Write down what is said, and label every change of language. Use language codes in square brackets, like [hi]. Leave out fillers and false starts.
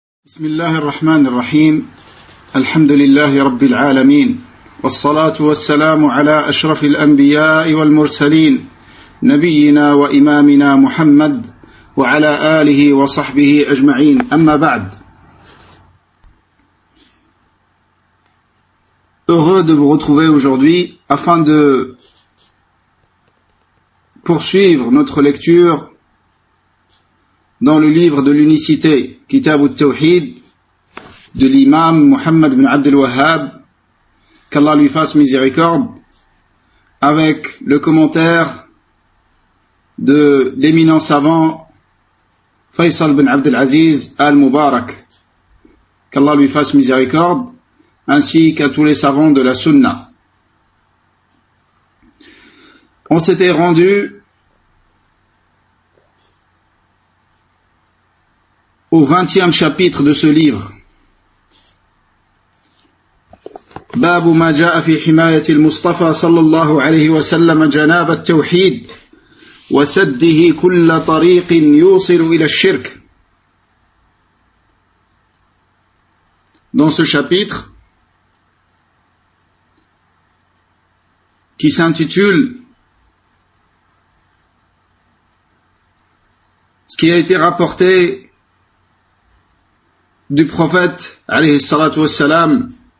[ar] بسم الله الرحمن الرحيم الحمد لله رب العالمين والصلاة والسلام على أشرف الأنبياء والمرسلين نبينا وإمامنا محمد وعلى آله وصحبه أجمعين أما بعد. [fr] Heureux de vous retrouver aujourd'hui afin de poursuivre notre lecture dans le livre de l'unicité, Kitab al-Tawhid, de l'imam Muhammad ibn Abd al-Wahhab, qu'Allah lui fasse miséricorde, avec le commentaire de l'éminent savant Faisal ibn Abd al-Aziz al-Mubarak, qu'Allah lui fasse miséricorde, ainsi qu'à tous les savants de la Sunna. On s'était rendu au 20e chapitre de ce livre. [ar] باب ما جاء في حماية المصطفى صلى الله عليه وسلم جناب التوحيد وسده كل طريق يوصل إلى الشرك. [fr] Dans ce chapitre qui s'intitule ce qui a été rapporté du prophète alayhi salatu wassalam